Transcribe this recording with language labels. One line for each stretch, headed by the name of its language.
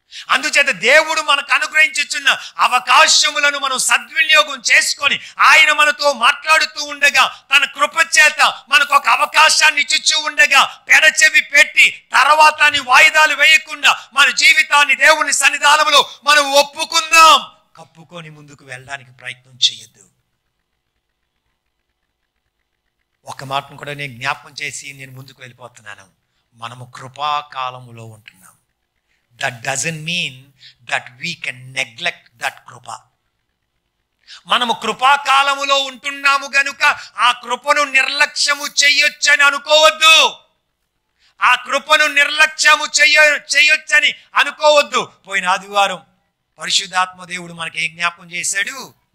Telugu: అందుచేత దేవుడు మనకు అనుగ్రహించుచున్న అవకాశములను మనం సద్వినియోగం చేసుకొని ఆయన మనతో మాట్లాడుతూ ఉండగా, తన కృప చేత మనకు ఒక అవకాశాన్ని ఇచ్చుచూ ఉండగా పెడచెవి పెట్టి తర్వాత వాయిదాలు వేయకుండా మన జీవితాన్ని దేవుని సన్నిధానంలో మనం ఒప్పుకుందాం. కప్పుకొని ముందుకు వెళ్ళడానికి ప్రయత్నం చేయొద్దు. ఒక మాటను కూడా నేను జ్ఞాపకం చేసి నేను ముందుకు వెళ్ళిపోతున్నాను. మనము కృపాకాలములో ఉంటున్నాం.
English: That doesn't mean that we can neglect that కృప.
Telugu: మనము కృపాకాలములో ఉంటున్నాము గనుక ఆ కృపను నిర్లక్ష్యము చెయ్యొచ్చని అనుకోవద్దు. ఆ కృపను నిర్లక్ష్యము చెయ్యొచ్చని అనుకోవద్దు. పోయిన ఆదివారం పరిశుద్ధాత్మ దేవుడు మనకి ఏం జ్ఞాపకం చేశాడు?